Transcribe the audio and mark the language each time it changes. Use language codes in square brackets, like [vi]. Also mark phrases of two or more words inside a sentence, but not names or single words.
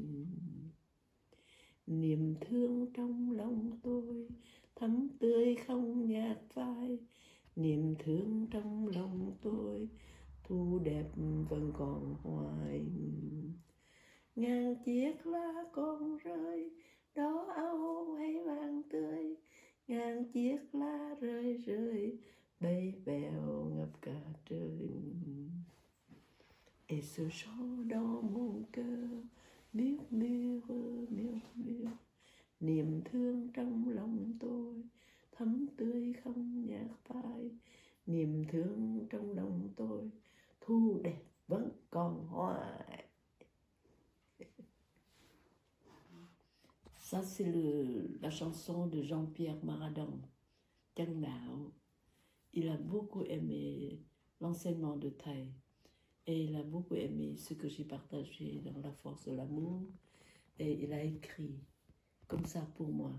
[vi] Niềm thương trong lòng tôi thắm tươi không nhạt phai, niềm thương trong lòng tôi thu đẹp vẫn còn hoài. Ngàn chiếc lá còn rơi, đỏ ao hay vàng tươi, ngàn chiếc lá rơi rơi, bay vèo ngập cả trời. [fr] Et ce chant dans mon cœur murmure, murmure, [vi] niềm thương trong lòng tôi thắm tươi không nhạt phai, niềm thương trong lòng tôi thu đẹp vẫn còn hoài. [fr] Ça c'est la chanson de Jean-Pierre Maradan, Chang Nao. Il a beaucoup aimé l'enseignement de Thay et il a beaucoup aimé ce que j'ai partagé dans la force de l'amour, et il a écrit comme ça pour moi.